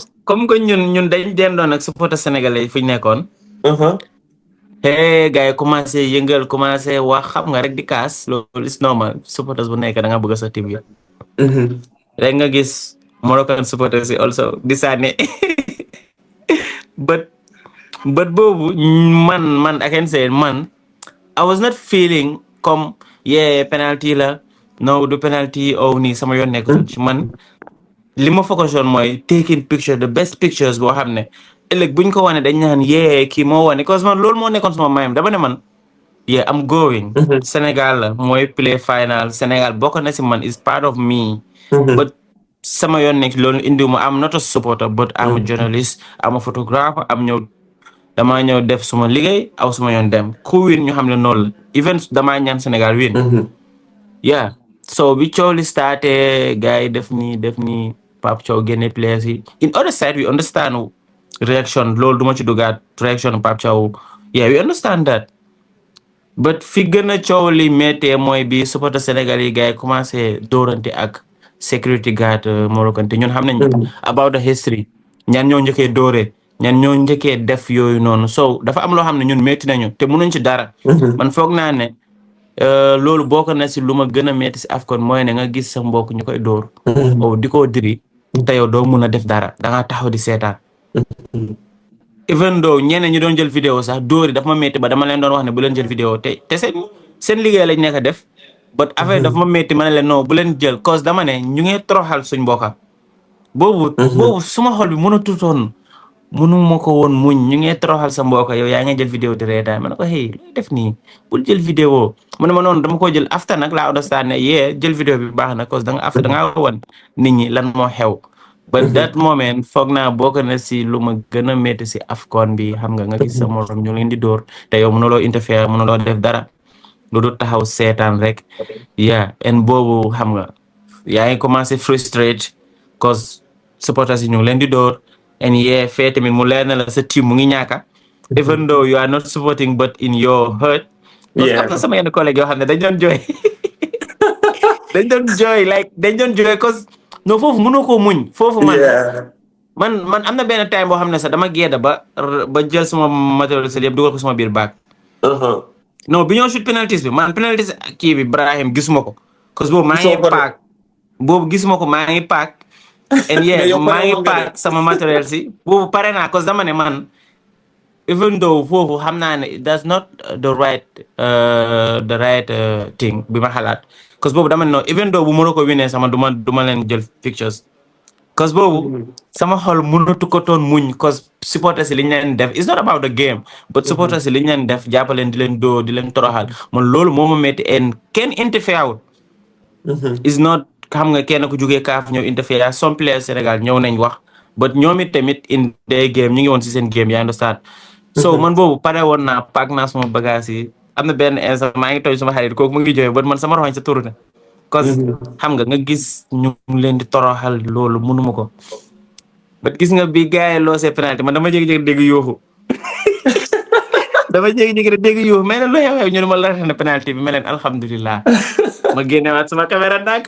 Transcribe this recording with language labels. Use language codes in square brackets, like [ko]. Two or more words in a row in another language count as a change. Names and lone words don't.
[fr] comme que [wo] ñun dañ dendoon ak [fr] supporter sénégalais [wo] yi fu ñu nekkoon gars yi commencé wax xam nga rek di kaas loolu [en] is normal supporters [wo] bu nekk da nga bëgg sa team yi rek nga gis [en] Moroccan supporters [wo] yi also di sànni but boobu man [en] I can say I was not feeling [wo] comme penalty la no du penalty nii sama yoon nekk ci man li ma [en] focus on [wo] mooy [en] taking picture the best pictures [wo] boo xam ne ëllëg buñ ko wane dañ naan kii moo wane cause man loolu moo nekkoon sama mayam dama ne man [en] I'm going [wo] Sénégal la mooy play final Sénégal bokk na si man [en] is part of me [wo] but sama yoon nekk loolu indiwuma [en] am not a supporter but am a journalist am a photographer [wo] damaa ñëw def suma liggéey aw suma yoon dem ku win ñu xam ne noonu la even damaa ñaan Sénégal win so bi coow li starté gars yi def nii Pape Thiaw génne players yi [en] in other side we understand reaction [wo] loolu duma ci dugaat reaction Pape Thiaw [en] we understand that but [wo] fi gën a coow li méttee mooy bi supporter Sénégal yi gars yi commencé dóorante ak [en] security guard Moroccan [wo] te ñun xam nañ [en] about the history [wo] ñan ñoo njëkkee dóore ñan ñoo njëkkee def yooyu noonu so dafa am loo xam ne ñun métti nañu te mënuñ ci dara man foog naa ne loolu bokk na si lu ma gën a metti si AFCON mooy ne nga gis sa mbokk ñu koy dóor Mhm. o di ko diri te yow doo mun a def dara da ngaa taxaw di seetaan. Mhm. [en] Even though [wo] ñeneen ñi doon jël vidéo sax dóor yi dafa ma metti ba dama leen doon wax ne bu leen jël vidéo te seen liggéey lañ nekk a def but affaire dafa Mhm. ma metti ma ne leen non bu leen jël cause dama ne ñu ngi toroxal suñ mbokka Mhm. boobu suma xol bi mën a tutoon mënu ma ko woon muñ ñu ngi toroxal sa mbokka yow yaa ngi jël vidéo di reetaan ma ne ko hey looy def nii bul jël vidéo mu ne ma noonu dama ko jël after nag laa understand ne yee jël vidéo bi baax na cause da nga after da ngaa wan nit ñi lan moo xew [en] but that moment [wo] foog naa bokk na si lu ma gën a métti si AFCON bi xam nga gis sa morom ñu leen di dóor te yow mënuloo interfere mënuloo def dara lu dul taxaw seetaan rek [en] yeah and [wo] boobu xam nga yaa ngi commencé frustrate cause supporters yi ñu ngi leen di dóor and yeah fee tamit mu leer na la sa team mu ngi ñaaka [en] even though you are not supporting but in your heart cause [wo] am na Yeah. sama yenn collègue yoo xam ne dañ doon jooy dañ doon jooy cause non foofu mënoo koo muñ foofu Yeah. man am na benn time boo xam ne sax dama géeda ba jël sama matériel yëpp dugal ko sama biir baag Uh-huh. non bi ñoo shoot penalties bi man penalties kii bi Brahim gisuma ko cause boobu maa Gisoo ngi ko de. paak boobu gisuma ko maa ngi paak [en] and yeah [wo] Mais yow pare maa ngi woon nga de. paak sama matériel si boobu pare naa cause dama ne man [en] even though [wo] foofu xam naa ne [en] that's not the right thing [wo] bi ma xalaat cause boobu dama ne non [en] even though [wo] bu mënoo ko winee sama duma leen jël [en] pictures cause [wo] boobu Mhm. sama xol mënatu ko toon muñ cause supporters yi li ñu leen def [en] it's not about the game but Mhm. [wo] supporters yi li ñu leen def jàppaleen di leen doo di leen toroxal man loolu moo ma metti en kenn interfere wul Mhm. [en] is not [wo] xam nga kenn ku jógee kaaf ñëw [en] interfere some players [wo] Sénégal ñëw nañ wax but ñoom it tamit [en] in their game [wo] ñu ngi woon si seen game yaa understand so Mhm. man boobu pare woon naa paak naa sama bagage yi am na benn instant maa ngi tooñ sama xarit kooku mu ngi jooy but man sama roxoñ sa turu na cause Mhm. xam nga gis ñu leen di toroxal loolu mënuma ko but gis nga bi gars yi loosee penalty man dama jékki-jékki dégg yuuxu dama jékki-jékki rek dégg yuuxu mais nag lu xew ñu ne ma la na penalty bi ma leen alhamdulilah ma génnewaat sama caméra ndànk